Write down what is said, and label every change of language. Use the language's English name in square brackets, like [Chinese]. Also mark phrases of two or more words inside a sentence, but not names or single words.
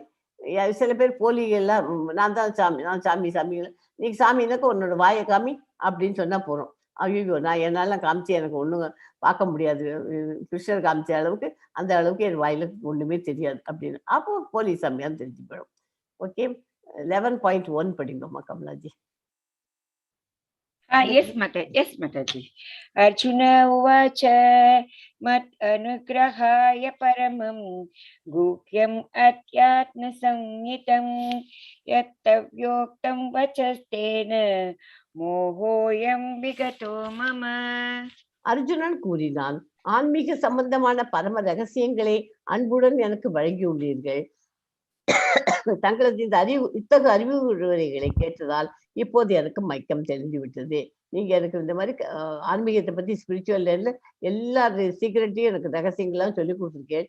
[Tamil] சில பேர் போலிகள்லாம் நான் தான் சாமி, நான் சாமி சாமிகள், நீ சாமினாக்க உன்னோட வாயை காமி அப்படின்னு சொன்னா போறோம். ஐயோ, நான் என்னால காமிச்சு எனக்கு ஒண்ணும் பார்க்க முடியாது, கிருஷ்ணர் காமிச்ச அளவுக்கு அந்த அளவுக்கு என் வாயில ஒண்ணுமே தெரியாது அப்படின்னு, அப்போ போலி சாமியான்னு தெரிஞ்சு போயிடும். ஓகே, 11.1 படிங்கம்மா கமலாஜி. [English] Yes, Mataji. [Sanskrit] अर्जुन उवाच मत् अनुग्रहाय परमं गुह्यं अत्यात्म संहितम् यत्तव्योक्तम् वचस्तेन मोहोयं विगतो मम. [Tamil] அர்ஜுனன் கூறினான், ஆன்மீக சம்பந்தமான பரம ரகசியங்களை அன்புடன் எனக்கு வழங்கியுள்ளீர்கள். தங்களது இந்த இத்தகைய அறிவுரைகளை கேட்டதால் இப்போது எனக்கு மயக்கம் தெரிஞ்சு விட்டது. நீங்க எனக்கு இந்த மாதிரி ஆன்மீகத்தை பத்தி ஸ்பிரிச்சுவல் எல்லா சீக்கிரட்டையும் எனக்கு ரகசியங்கள்லாம் சொல்லி கொடுத்துருக்கேன்.